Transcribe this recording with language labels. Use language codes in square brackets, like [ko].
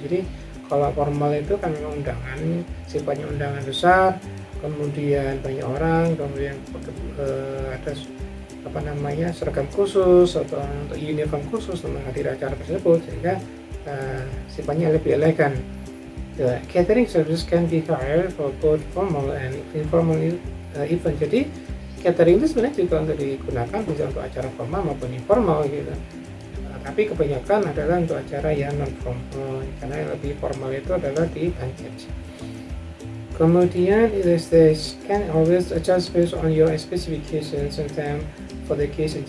[id] Jadi kalau formal itu kan memang undangan, sifatnya undangan besar, kemudian banyak orang, kemudian ada seragam khusus atau uniform khusus untuk menghadiri acara tersebut, sehingga sifatnya lebih elegan. [en] The catering service can be hired for both formal and informal event. [id] Jadi catering itu sebenarnya juga untuk digunakan bisa untuk acara formal maupun informal gitu. Tapi kebanyakan adalah untuk acara yang non formal, karena yang lebih formal itu adalah di banquet. Kemudian [en] the can always adjust based on your specifications and time for the occasion.